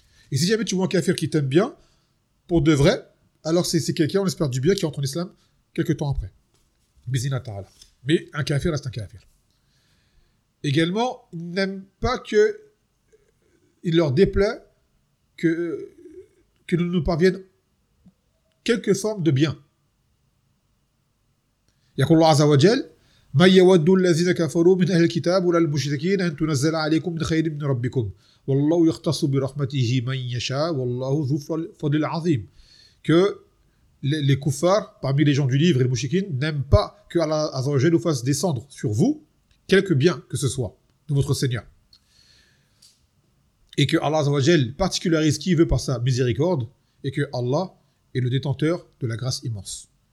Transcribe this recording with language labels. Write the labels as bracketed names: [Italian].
[French] Et si jamais tu vois un kafir qui t'aime bien, pour de vrai, alors c'est quelqu'un, on espère du bien, qui entre en islam quelques temps après. Mais un kafir reste un kafir. Également, ils n'aiment pas que il leur déplaît que nous parviennent quelque forme de bien. [Arabic] يقول الله عز وجل ما يود الذين كفروا من أهل الكتاب ولا المشركين أن تنزل عليكم من خير من ربكم والله يختص برحمته من يشاء والله ذو الفضل العظيم. [French] Que les koufars parmi les gens du livre et les mouchikines n'aiment pas que Allah عز وجل fasse descendre sur vous quelque bien que ce soit de votre Seigneur, et que Allah عز وجل particularise qui veut par sa miséricorde, et que Allah est le détenteur de la grâce immense.